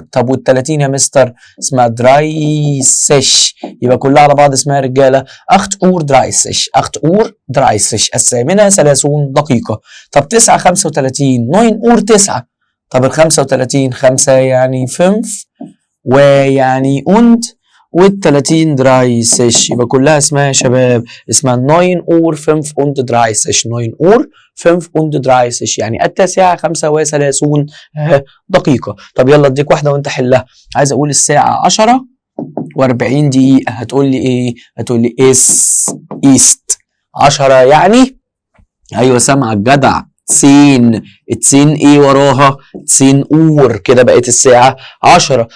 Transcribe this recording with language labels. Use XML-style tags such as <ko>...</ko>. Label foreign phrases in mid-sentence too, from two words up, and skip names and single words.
<ar>طب وال 30 يا مستر اسمها 30 يبقى كلها على بعض اسمها رجالة 8 اور 30 8 اور 30 الثامنة 30 دقيقة. طب 9 35 9 اور 9. طب ال 35 5 يعني 5 ويعني und وال30 30 يبقى كلها اسمها يا شباب اسمها 9 اور 5 und 30 9 اور 5 und 30 يعني التاسعة 35 دقيقة. طب يلا اديك واحدة وانت حلها. عايز اقول الساعة 10 و40 دقيقة هتقول لي ايه؟ هتقول لي ist 10 يعني ايوه سامعك جدع 10 ايه وراها 10 اور كده بقت الساعة 10.</ar>